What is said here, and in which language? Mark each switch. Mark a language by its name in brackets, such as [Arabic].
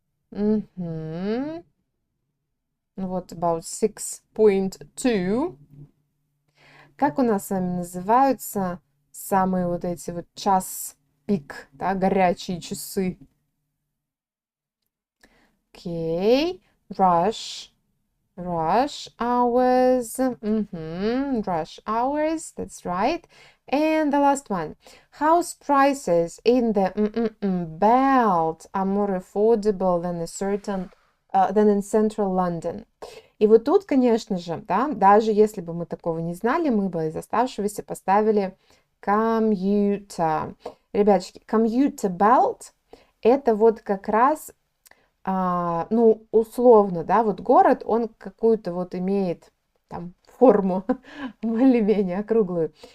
[Russian] Ну вот, [English] about 6.2. [Russian] Как у нас с вами называются самые вот эти вот час пик, да, горячие часы? Окей. [English] Rush hours, rush hours, that's right. And the last one, house prices in the belt are more affordable than than in central London. [Russian] И вот тут, конечно же, да, даже если бы мы такого не знали, мы бы из оставшегося поставили commuter. Ребяточки, commuter belt это вот как раз ну, условно, да, вот город, он какую-то вот имеет там форму более-менее округлую.